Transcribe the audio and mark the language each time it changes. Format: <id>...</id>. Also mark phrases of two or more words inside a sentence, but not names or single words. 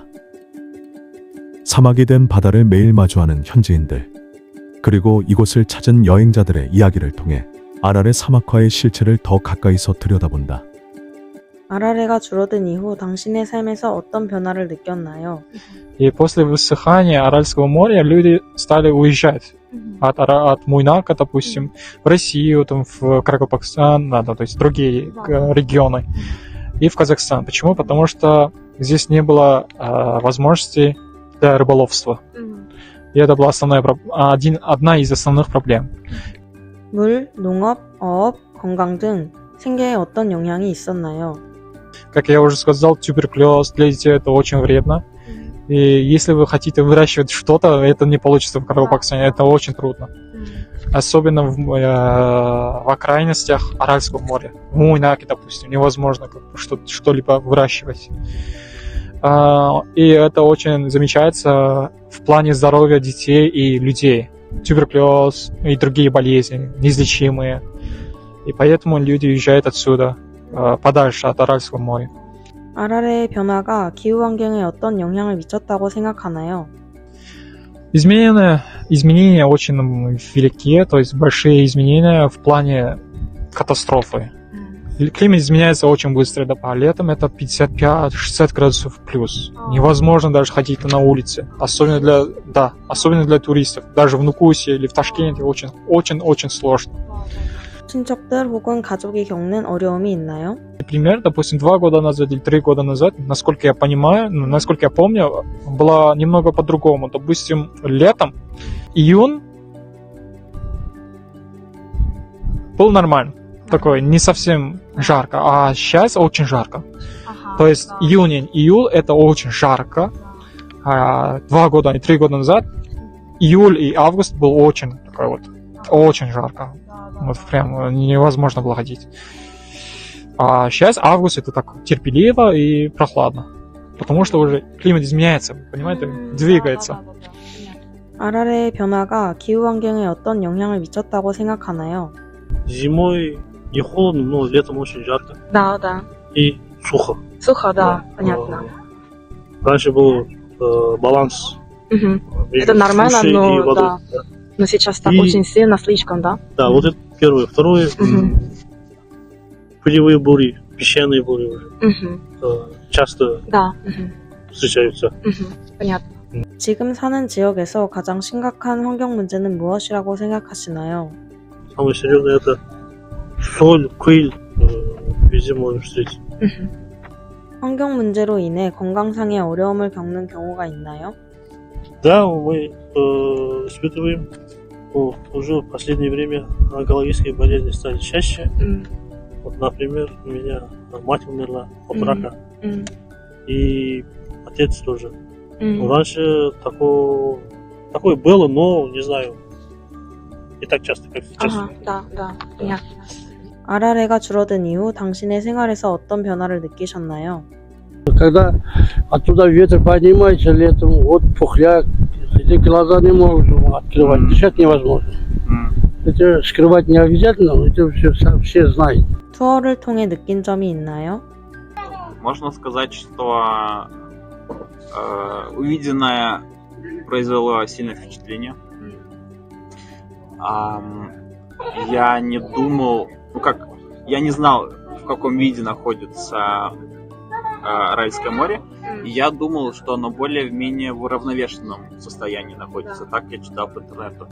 <ko>사막이 된 바다를 매일 마주하는 현지인들, 그리고 이곳을 찾은 여행자들의 이야기를 통해 아라레 사막화의 실체를 더 가까이서 들여다본다. 아라레가 줄어든 이후 당신의 삶에서 어떤 변화를 느꼈나요?</ko> <ru>И после высыхания Аральского моря люди стали уезжать от Муйнака, допустим, в Россию, там, в Каракалпакстан, да, то есть другие регионы, и в Казахстан. Почему? Потому что здесь не было возможностей для рыболовства. И это была одна из основных проблем.</ru> <ko>물, 농업, 어업, 건강 등 생계에 어떤 영향이 있었나요?</ko> <ru>Как я уже сказал, туберкулез для детей это очень вредно. И если вы хотите выращивать что-то, это не получится в Каракалпакстане, это очень трудно. Особенно в окраинностях Аральского моря. В Муйнаке, допустим, невозможно что-либо выращивать. И это очень замечается в плане здоровья детей и людей. Туберкулез и другие болезни, неизлечимые. И поэтому люди уезжают отсюда, подальше от Аральского моря.</ru> <ko>아라레의 변화가 기후 환경에 어떤 영향을 미쳤다고 생각하나요?</ko> <ru>Изменения очень велики, то есть большие изменения в плане катастрофы. Климат изменяется очень быстро, да, летом это 55-60 градусов плюс. Невозможно даже ходить на улице, особенно для туристов. Даже в Нукусе или в Ташкенте очень сложно.</ru> <ko>친척들 혹은 가족이 겪는 어려움이 있나요?</ko> <ru>Например, допустим, 2 года назад или 3 года назад, насколько я понимаю, насколько я помню, было немного по-другому. Допустим, летом, июнь был нормально, такой, не совсем жарко, а сейчас очень жарко. То есть июль это очень жарко. 2 года и 3 года назад июль и август был очень такой вот, очень жарко. Вот прям невозможно было ходить. А сейчас август это так терпеливо и прохладно. Потому что уже климат изменяется, понимаете, двигается.</ru> <ko>아라레의 변화가 기후 환경에 어떤 영향을 미쳤다고 생각하나요?</ko> <ru>Зимой не холодно, но летом очень жарко Да. и сухо. Сухо, Да. Раньше был баланс между суши и водой. Но сейчас так очень сильно, слишком, да? Да, вот это первое. Второе, пылевые бури, песчаные бури уже часто Да. встречаются. понятно.</ru> <ko>지금 사는 지역에서 가장 심각한 환경 문제는 무엇이라고 생각하시나요?</ko> <ru>Самое серьезное это соль, пыль, везде можно встретить.</ru> <ko>환경 문제로 인해 건강상의 어려움을 겪는 경우가 있나요?</ko> <ru>Да, мы испытываем уже в последнее время онкологические болезни стали чаще. Вот, например, у меня мать умерла от рака, и отец тоже. Раньше такое было, но не знаю, не так часто, как сейчас. Да, понятно.</ru> <ko>아라레가 줄어든 이후 당신의 생활에서 어떤 변화를 느끼셨나요?</ko> <ru>Когда оттуда ветер поднимается летом, вот пухляк, эти глаза не можешь открывать, дышать невозможно. Это скрывать не обязательно, это все знают.</ru> <ko>투어를 통해 느낀 점이 있나요?</ko> <ru>Можно сказать, что увиденное произвело сильное впечатление. Я не думал, я не знал, в каком виде находится Аральское море, и я думал, что оно более-менее в уравновешенном состоянии находится, так я читал по интернету.</ru>